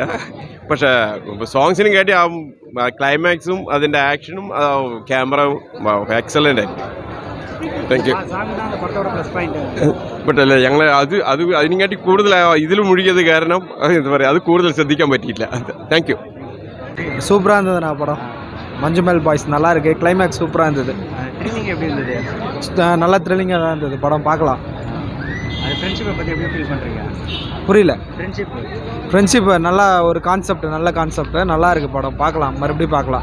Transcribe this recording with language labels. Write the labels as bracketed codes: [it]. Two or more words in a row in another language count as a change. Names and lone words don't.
[ml] പക്ഷേ സോങ്സിനും കേട്ടി ആ ക്ലൈമാക്സും അതിൻ്റെ ആക്ഷനും ക്യാമറയും എക്സലൻ്റ് ആയിരുന്നു. [en] thank you. [ml] ബട്ട് അല്ലേ, ഞങ്ങൾ അതിനെക്കാട്ടി കൂടുതൽ ഇതിൽ മുഴുകിയത് കാരണം എന്താ പറയുക, അത് കൂടുതൽ ശ്രദ്ധിക്കാൻ പറ്റിയില്ല. [en] thank you. [ta] சூப்பராக இருந்ததுண்ணா படம். மஞ்சுமல் பாய்ஸ் நல்லா இருக்கு. கிளைமேக்ஸ் சூப்பராக இருந்தது. நல்லா த்ரில்லிங்காக தான் இருந்தது படம், பார்க்கலாம். புரியல. ஃப்ரெண்ட்ஷிப் நல்லா ஒரு கான்செப்ட், நல்ல கான்செப்ட், நல்லா இருக்குது படம், பார்க்கலாம், மறுபடியும் பார்க்கலாம்.